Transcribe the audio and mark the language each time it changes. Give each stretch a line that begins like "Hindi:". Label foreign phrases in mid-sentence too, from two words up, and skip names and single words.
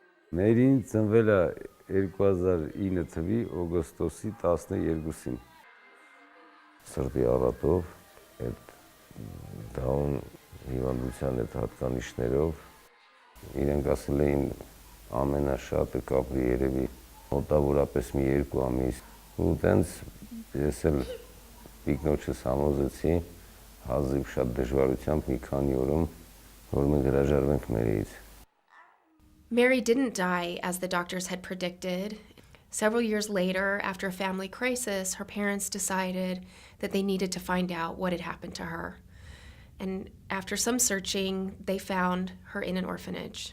Armenian: Մերին ծնվել է 2009 թվականի օգոստոսի 12-ին։ Սրտի առատով, այդ դաուն հիվանդության այդ հատկանիշներով, իրենք ասել էին ամենաշատը կապրի երևի մոտավորապես մի 2 ամիս, ու տենց ես էլ ինքնոջս համոզեցի հազիվ շատ դժվարությամբ մի քանի օրում, որ մենք հրաժարվենք մերից։
English: Mary didn't die as the doctors had predicted. Several years later, after a family crisis, her parents decided that they needed to find out what had happened to her. And after some searching, they found her in an orphanage.